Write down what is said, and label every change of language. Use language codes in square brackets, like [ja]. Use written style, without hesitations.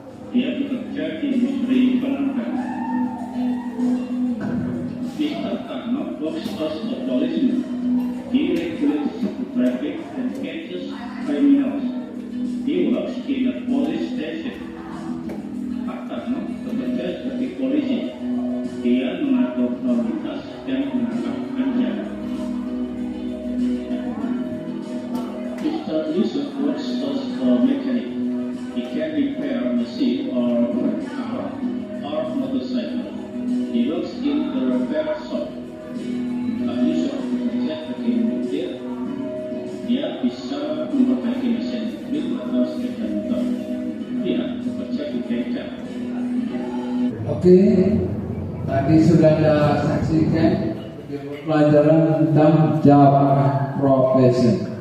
[id] Dia bekerja di industri penerbangan. Mr. [en] Arnold works as a policeman. He regulates traffic and catches criminals. He works in a police station. [id] Pak Tarno bekerja sebagai polisi. Dia mengatur lalu lintas dan menangkap penjara. [en] Mr. Yusuf works as a mechanic. He can repair a machine or car or motorcycle. He works in the repair shop. [id] Pak Yusuf bekerja sebagai montir. Dia bisa memperbaiki mesin mobil atau sepeda motor. Dia bekerja di bengkel. Oke, tadi sudah Anda saksikan pelajaran tentang job profession.